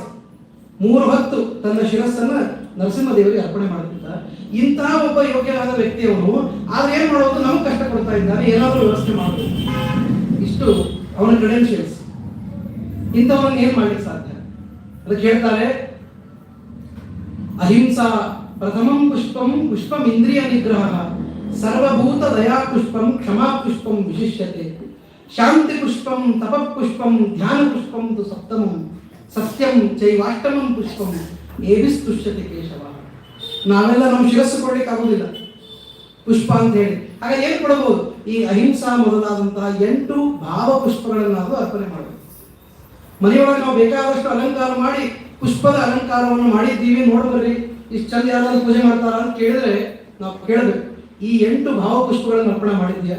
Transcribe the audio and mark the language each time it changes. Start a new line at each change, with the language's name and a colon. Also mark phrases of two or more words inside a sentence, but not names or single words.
Kannada: 3 ಹೊತ್ತು ತನ್ನ ಶಿರಸ್ಸನ್ನ ನರಸಿಂಹದೇವರಿಗೆ ಅರ್ಪಣೆ ಮಾಡುತ್ತಿದ್ದ ಇಂತಹ ಒಬ್ಬ ಯೋಗ್ಯವಾದ ವ್ಯಕ್ತಿಯವನು. ಆದ್ರೆ ಏನ್ ಮಾಡೋದು, ನಮಗೆ ಕಷ್ಟ ಕೊಡ್ತಾ ಇದ್ದಾನೆ, ಏನಾದರೂ ವ್ಯವಸ್ಥೆ ಮಾಡೋದು. ಇಷ್ಟು ಅವನ ಕ್ರೆಡೆನ್ಷಿಯಲ್ಸ್. ಇಂಥವನ್ನ ಏನ್ ಮಾಡ್ಲಿಕ್ಕೆ ಸಾಧ್ಯ? ಅದಕ್ಕೆ ಹೇಳ್ತಾರೆ,
Sanskrit: ಅಹಿಂಸಾ ಪ್ರಥಮಂ ಪುಷ್ಪಂ ಪುಷ್ಪಂ ಇಂದ್ರಿಯ ನಿಗ್ರಹ ಸರ್ವಭೂತ ದಯಾ ಪುಷ್ಪಂ ಕ್ಷಮಾ ಪುಷ್ಪಂ ವಿಶಿಷ್ಯತೆ ಶಾಂತಿ ಪುಷ್ಪಂ ತಪ ಪುಷ್ಪಂ ಧ್ಯಾನ ಪುಷ್ಪಂ ತು ಸಪ್ತಮಂ ಸತ್ಯಂ ಚೈವಾಷ್ಟಮಂ ಪುಷ್ಪಂ ಏಭಿಸ್ತುಷ್ಯತೆ ಕೇಶವ.
Kannada: ನಾವೆಲ್ಲ ನಮ್ಮ ಶಿರಸ್ಸು ಕೊಡ್ಲಿಕ್ಕೆ ಆಗುದಿಲ್ಲ ಪುಷ್ಪ ಅಂತ ಹೇಳಿ. ಆಗ ಏನು ಕೊಡಬಹುದು? ಈ ಅಹಿಂಸಾ ಮೊದಲಾದಂತಹ 8 ಭಾವ ಪುಷ್ಪಗಳನ್ನಾದರೂ ಅರ್ಪಣೆ ಮಾಡಬೇಕು. ಮನೆಯೊಳಗೆ ನಾವು ಬೇಕಾದಷ್ಟು ಅಲಂಕಾರ ಮಾಡಿ ಪುಷ್ಪದ ಅಲಂಕಾರವನ್ನು ಮಾಡಿದ್ದೀವಿ, ನೋಡ್ಬರ್ರಿ ಇಷ್ಟು ಚಂದ ಯಾರಾದ್ರೂ ಪೂಜೆ ಮಾಡ್ತಾರ ಅಂತ ಕೇಳಿದ್ರೆ ನಾವು ಕೇಳಬೇಕು, ಈ 8 ಭಾವ ಪುಷ್ಪಗಳನ್ನು ಅರ್ಪಣೆ ಮಾಡಿದ್ಯಾ?